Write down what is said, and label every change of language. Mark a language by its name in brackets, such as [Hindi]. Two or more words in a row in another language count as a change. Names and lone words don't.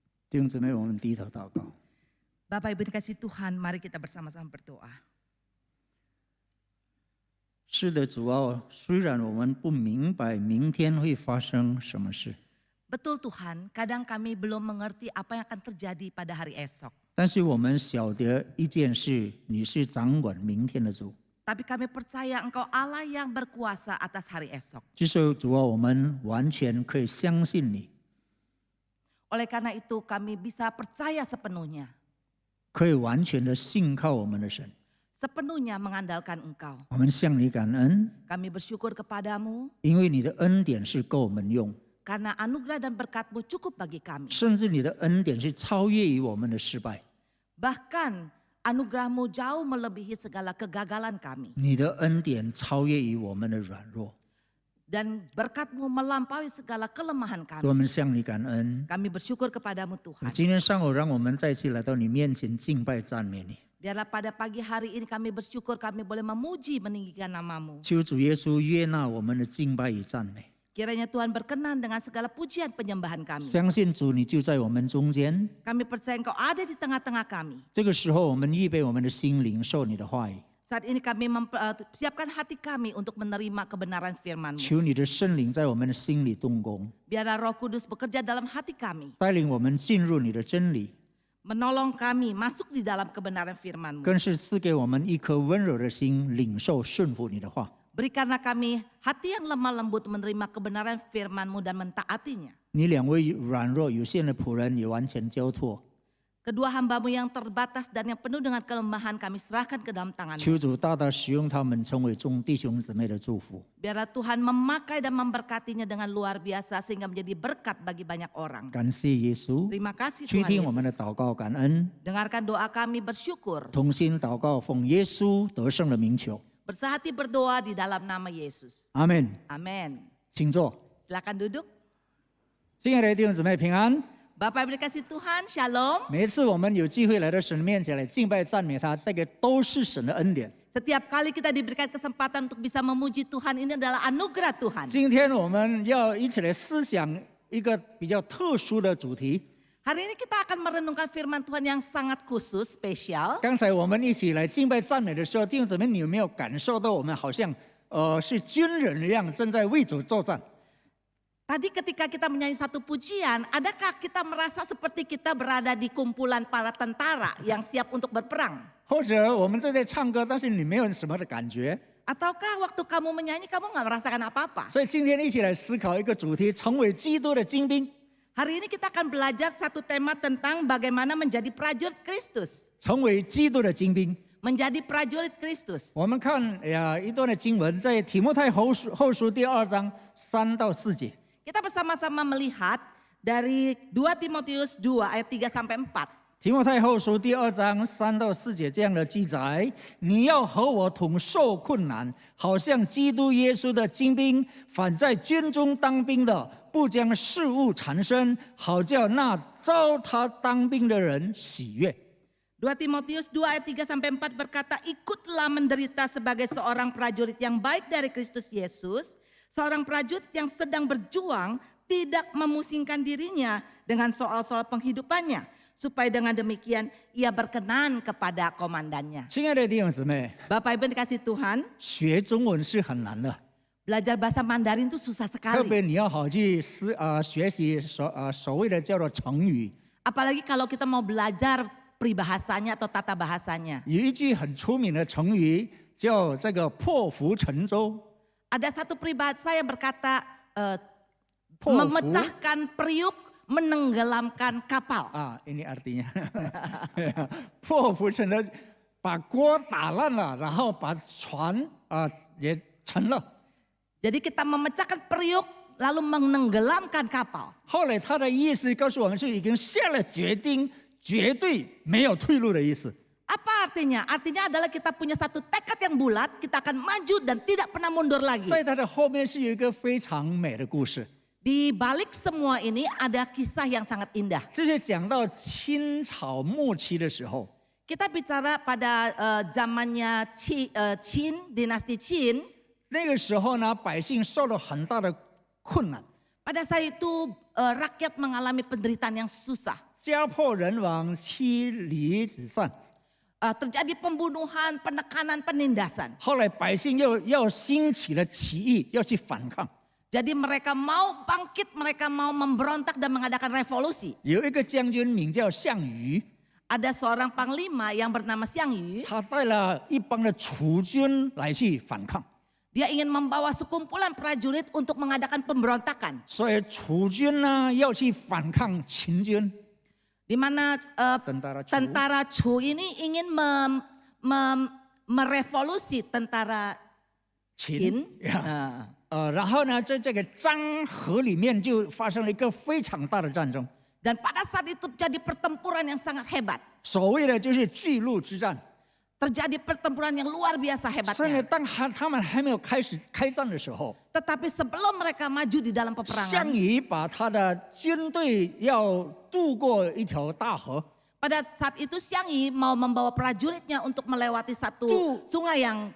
[Chinese] 弟兄姊妹，我们低头祷告。 [Indonesian] Bapak Ibu dikasih Tuhan, mari kita bersama-sama berdoa. [Chinese] 是的，主啊，虽然我们不明白明天会发生什么事， [Indonesian] Betul Tuhan, kadang kami belum mengerti apa yang akan terjadi pada hari esok. [Chinese] 但是我们晓得一件事，你是掌管明天的主。 [Indonesian] Tapi kami percaya Engkau Allah yang berkuasa atas hari esok. [Chinese] 就是主啊，我们完全可以相信你， [Indonesian] Oleh karena itu kami bisa percaya sepenuhnya. [Chinese] 可以完全的信靠我们的神。 [Indonesian] Sepenuhnya mengandalkan Engkau. [Chinese] 我们向你感恩， [Indonesian] Kami bersyukur kepadamu [Chinese] 因为你的恩典是够我们用， [Indonesian] karena anugerah dan berkat-Mu cukup bagi kami. [Chinese] 甚至你的恩典是超越于我们的失败。 [Indonesian] Bahkan anugerah-Mu jauh melebihi segala kegagalan kami. [Chinese] 你的恩典超越于我们的软弱， [Indonesian] Dan berkat-Mu melampaui segala kelemahan [Chinese] 所以 [Indonesian] kami. [Chinese] 我们向你感恩。 [Indonesian] Kami bersyukur kepadamu Tuhan. [Chinese] 今天上午，让我们再次来到你面前敬拜赞美你。 [Indonesian] Biarlah pada pagi hari ini kami bersyukur kami boleh memuji meninggikan nama-Mu. [Chinese] 求主耶稣悦纳我们的敬拜与赞美。 [Indonesian] Kiranya Tuhan berkenan dengan segala pujian penyembahan kami. [Chinese] 相信主，你就在我们中间。 [Indonesian] Kami percaya Engkau ada di tengah-tengah kami. [Chinese] 这个时候，我们预备我们的心灵受你的话语， [Indonesian] Saat ini kami mempersiapkan hati kami untuk menerima kebenaran firman-Mu. [Chinese] 求你的圣灵在我们的心里动工， [Indonesian] Biarlah Roh Kudus bekerja dalam hati kami. [Chinese] 带领我们进入你的真理， [Indonesian] Menolong kami masuk di dalam kebenaran firman-Mu. [Chinese] 更是赐给我们一颗温柔的心，领受顺服你的话。 [Indonesian] Berikanlah kami hati yang lemah lembut menerima kebenaran firman-Mu dan mentaatinya. [Chinese] 你两位软弱有限的仆人也完全交托， [Indonesian] Kedua hamba-Mu yang terbatas dan yang penuh dengan kelemahan kami serahkan ke dalam tangan-Mu. [Chinese] 求主大大使用他们，成为众弟兄姊妹的祝福。 [Indonesian] Biarlah Tuhan memakai dan memberkatinya dengan luar biasa sehingga menjadi berkat bagi banyak orang. [Chinese] 感谢耶稣， [Indonesian] Terima kasih [Chinese] 垂 [Indonesian] Tuhan [Chinese] 听我们的 [Indonesian] Yesus. [Chinese] 祷告，感恩， [Indonesian] Dengarkan doa kami bersyukur. [Chinese] 同心祷告，奉耶稣得胜的名求， [Indonesian] Bersehati berdoa di dalam nama Yesus. [Chinese] 阿门。 [Indonesian] Amin. [Chinese] 请坐。 [Indonesian] Silakan duduk. [Chinese] 亲爱的弟兄姊妹平安。 [Indonesian] Bapak Ibu dikasih Tuhan, Shalom. [Chinese] 每一次我们有机会来到神面前来敬拜赞美他，这个都是神的恩典。 [Indonesian] Setiap kali kita diberikan kesempatan untuk bisa memuji Tuhan, ini adalah anugerah Tuhan. [Chinese] 今天我们要一起来思想一个比较特殊的主题。 [Indonesian] Hari ini kita akan merenungkan firman Tuhan yang sangat khusus, spesial. [Chinese] 刚才我们一起来敬拜赞美的时候，弟兄姊妹，你有没有感受到我们好像是军人一样，正在为主作战？ [Indonesian] Tadi ketika kita menyanyi satu pujian, adakah kita merasa seperti kita berada di kumpulan para tentara yang siap untuk berperang? [Chinese] 或者我们正在唱歌，但是你没有什么的感觉？ [Indonesian] Ataukah waktu kamu menyanyi kamu nggak merasakan apa-apa? [Chinese] 所以今天一起来思考一个主题：成为基督的精兵。 [Indonesian] Hari ini kita akan belajar satu tema tentang bagaimana menjadi prajurit Kristus. [Chinese] 成为基督的精兵。 [Indonesian] Menjadi prajurit Kristus. [Chinese] 我们看一段的经文，在提摩太后书第2章3到4节。 [Indonesian] Kita bersama-sama melihat dari 2 Timotius 2 ayat 3 sampai 4. [Chinese] 提摩太后书第2章3到4节这样的记载：你要和我同受困难，好像基督耶稣的精兵；反在军中当兵的，不将事物缠身，好叫那招他当兵的人喜悦。 [Indonesian] 2 Timotius 2 ayat 3 sampai 4 berkata, ikutlah menderita sebagai seorang prajurit yang baik dari Kristus Yesus, seorang prajurit yang sedang berjuang tidak memusingkan dirinya dengan soal-soal penghidupannya, supaya dengan demikian ia berkenan kepada komandannya. [Chinese] 亲爱的弟兄姊妹， [Indonesian] Bapak Ibu dikasih Tuhan, [Chinese] 学中文是很难的， [Indonesian] belajar bahasa Mandarin itu susah [Chinese] 特 [Indonesian] sekali. [Chinese] 别你要好去学习所谓的叫做成语。 [Indonesian] Apalagi kalau kita mau belajar peribahasanya atau tata bahasanya. [Chinese] 有一句很出名的成语叫这个破釜沉舟。 [Indonesian] Ada satu peribahasa yang berkata [Chinese] 破釜 [Indonesian] memecahkan periuk, menenggelamkan kapal. ini artinya [Chinese] 破釜沉舟，把锅打烂了，然后把船也沉了。 [Indonesian] Jadi kita memecahkan periuk lalu menenggelamkan kapal. [Chinese] 后来他的意思告诉我们是已经下了决定，绝对没有退路的意思。 [Indonesian] Apa artinya? Artinya adalah kita punya satu tekad yang bulat, kita akan maju dan tidak pernah mundur lagi. [Chinese] 在他的后面是有一个非常美的故事， [Indonesian] Di balik semua ini ada kisah yang sangat indah. [Chinese] 这是讲到清朝末期的时候， [Indonesian] Kita bicara pada zamannya Qin, dinasti Qin. [Chinese] 那个时候呢，百姓受了很大的困难。 [Indonesian] Pada saat itu rakyat mengalami penderitaan yang susah. [Chinese] 家破人亡，妻离子散。 [Indonesian] terjadi pembunuhan, penekanan, penindasan. [Chinese] 后来百姓又要兴起了起义，要去反抗。 [Indonesian] Jadi mereka mau bangkit, mereka mau memberontak dan mengadakan revolusi. [Chinese] 有一个将军名叫项羽， [Indonesian] Ada seorang panglima yang bernama Xiang Yu. [Chinese] 他带了一帮的楚军来去反抗， [Indonesian] Dia ingin membawa sekumpulan prajurit untuk mengadakan pemberontakan. [Chinese] 所以楚军呢要去反抗秦军。 [Indonesian] Di mana tentara Chu ini ingin merevolusi tentara Qin. [Chinese] 然后呢，在这个漳河里面就发生了一个非常大的战争。 [Indonesian] Dan pada saat itu terjadi pertempuran yang sangat hebat. [Chinese] 所谓的就是巨鹿之战。 [Indonesian] Terjadi pertempuran yang luar biasa [Chinese] 所以呢， [Indonesian] hebatnya. [Chinese] 当他们还没有开始开战的时候， [Indonesian] Tetapi sebelum mereka maju di dalam [Chinese] 项 [Indonesian] peperangan, [Chinese] 羽把他的军队要渡过一条大河， [Indonesian] pada saat itu Xiang Yi mau membawa prajuritnya untuk melewati satu sungai yang